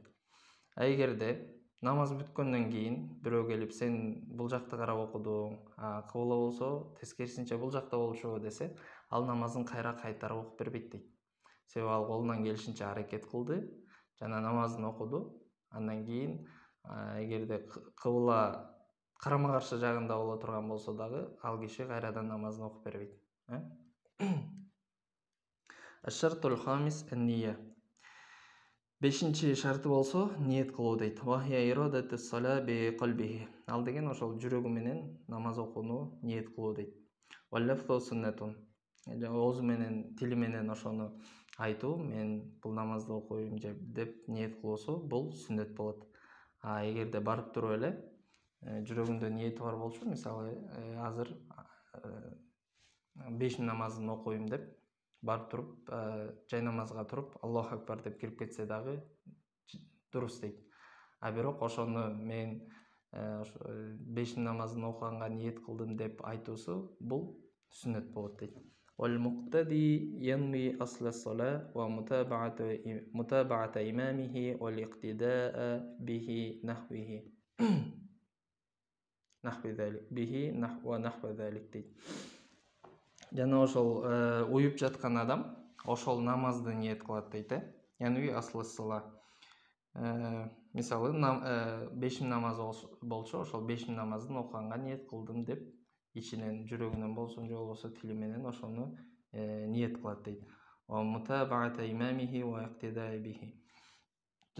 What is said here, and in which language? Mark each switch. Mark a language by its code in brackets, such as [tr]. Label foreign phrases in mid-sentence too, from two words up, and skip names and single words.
[ky] Эгерде намаз бүткөндөн кийин бирөө келип, сен бул жакты карап окудуң, кыбла болсо тескерисинче бул жакта болчу десе, ал намазын кайтарып окуп бербейт дейт. Себеби ал колунан келишинче аракет кылды, жана намазын окуду. Андан кийин эгерде кыбла карама каршы жагында боло турган болсо дагы, ал киши кайрадан намазын окуп бербейт. [ar] الشرط الخامس النية. [ky] 5-чи шарты болсо ниет кылуу дейт. [ar] وهي إرادة الصلاة بقلبه. [ky] Ал деген ошол жүрөгү менен намаз окууну ниет кылуу дейт. [ar] واللفظ سنة. [ky] Оозу менен, тили менен ошону айтуу, мен бул намазды окуйм деп ниет кылуусу, бул сүннөт болот. Эгерде барып туруп эле жүрөгүндө ниети бар болчу, мисалы азыр 5 намазын окуйм деп барып туруп, жай намазга туруп, [ar] الله أكبر [ky] деп кирип кетсе дагы дурус дейт. Бирок ошону мен 5 намазын окуганга ниет кылдым деп айтуусу, бул сүннөт болот дейт. [ar] والمقتدي ينوي أصل الصلاة ومتابعة إمامه والاقتداء به ونحو ذلك дейт. [ky] Жана ошол уюп жаткан адам ошол намазды ниет кылат дейт. [ar] يعني أصل الصلاة. [ky] Мисалы 5 намаз болчу, ошол 5 намаздын окуганга ниет кылдым деп ичинен, жүрөгүнөн болсун, же болбосо тили менен ошону ниет кылат дейт.